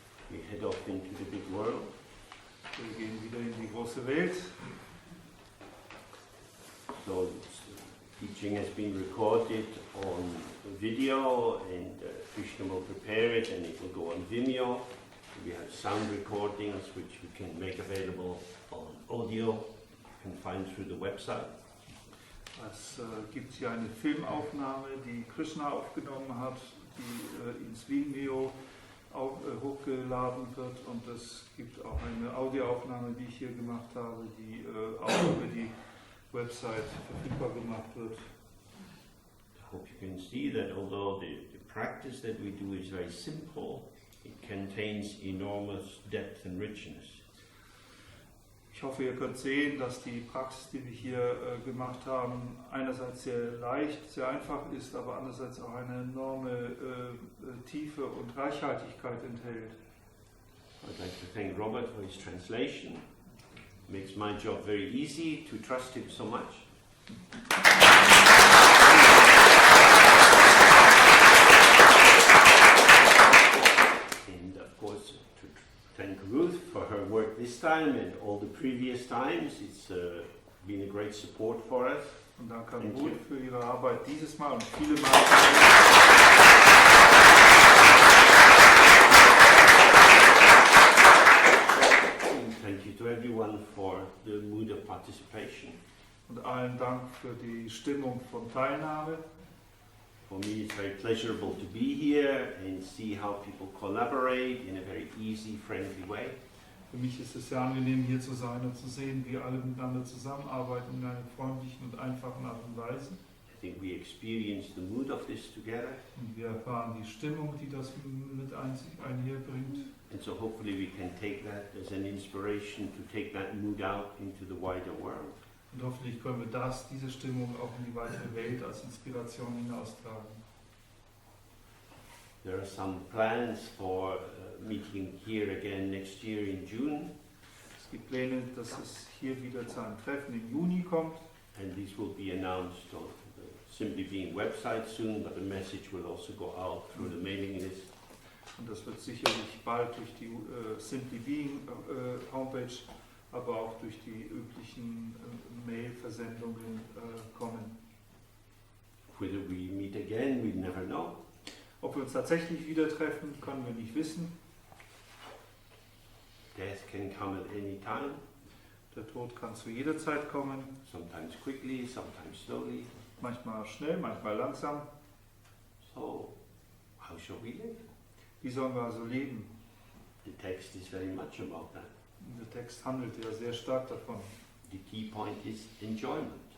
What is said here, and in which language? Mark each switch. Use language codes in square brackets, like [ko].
[en] We head off into the big world. [de] Wir gehen wieder in die große Welt. [en] So the teaching has been recorded on video, and Krishna will prepare it, and it will go on Vimeo. We have sound recordings which we can make available on audio. You can find through the website. [de] Es gibt hier eine Filmaufnahme, die Krishna aufgenommen hat, die ins Vimeo hochgeladen wird, und es gibt auch eine Audioaufnahme, die ich hier gemacht habe, die auch über die Website verfügbar gemacht wird. [en] I hope you can see that although the practice that we do is very simple, it contains enormous depth and richness. [de] Ich hoffe, ihr könnt sehen, dass die Praxis, die wir hier gemacht haben, einerseits sehr leicht, sehr einfach ist, aber andererseits auch eine enorme Tiefe und Reichhaltigkeit enthält. [en] I'd like to thank Robert for his translation. It makes my job very easy to trust him so much. And of course, to thank Ruth for her work this time and all the previous times. It's been a great support for us. [de] Und danke an [en] Thank [de] Ruth [en] you. [de] für ihre Arbeit dieses Mal und viele Mal. [en] And thank you to everyone for the mood of participation. [de] Und allen Dank für die Stimmung von Teilnahme. [en] For me, it's very pleasurable to be here and see how people collaborate in a very easy, friendly way. [de] Für mich ist es sehr angenehm, hier zu sein und zu sehen, wie alle miteinander zusammenarbeiten in einer freundlichen und einfachen Art und Weise. [en] I think we experience the mood of this together, [de] Und wir erfahren die Stimmung, die das mit einherbringt. [en] and so hopefully we can take that as an inspiration to take that mood out into the wider world. [de] Und hoffentlich können wir diese Stimmung auch in die weitere Welt als Inspiration hinaustragen. [en] There are some plans for meeting here again next year in June, [de] Es gibt Pläne, dass es hier wieder zu einem Treffen im Juni kommt. [en] and these will be announced on the Simply Being website soon, but the message will also go out through the mailing list. [de] Und das wird sicherlich bald durch die Simply Being Homepage, aber auch durch die üblichen Mail-Versendungen kommen. [en] Whether we meet again, we never know. [de] Ob wir uns tatsächlich wieder treffen, können wir nicht wissen. [en] Death can come at any time, [de] Der Tod kann zu jeder Zeit kommen, [en] sometimes quickly, sometimes slowly. [de] manchmal schnell, manchmal langsam. [en] So, how shall we live? [de] Wie sollen wir also leben? [en] The text is very much about that. [de] Der Text handelt ja sehr stark davon. [en] The key point is enjoyment.